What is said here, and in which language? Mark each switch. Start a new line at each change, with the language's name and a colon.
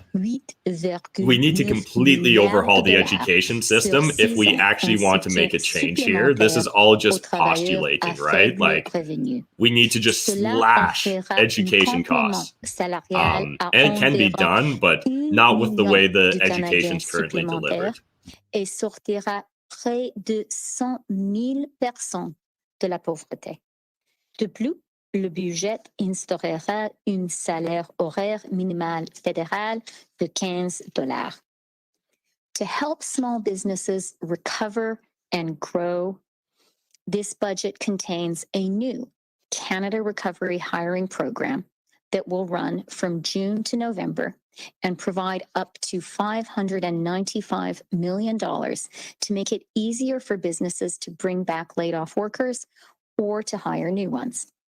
English: We need to completely overhaul the education system if we actually want to make a change here. This is all just postulating, right? Like, we need to just slash education costs. And it can be done, but not with the way the education is currently delivered.
French: Et sortira près de 100,000 personnes de la pauvreté. De plus, le budget instaurera un salaire horaire minimal fédéral de $15.
English: To help small businesses recover and grow, this budget contains a new Canada Recovery Hiring Program that will run from June to November and provide up to $595 million to make it easier for businesses to bring back laid-off workers or to hire new ones.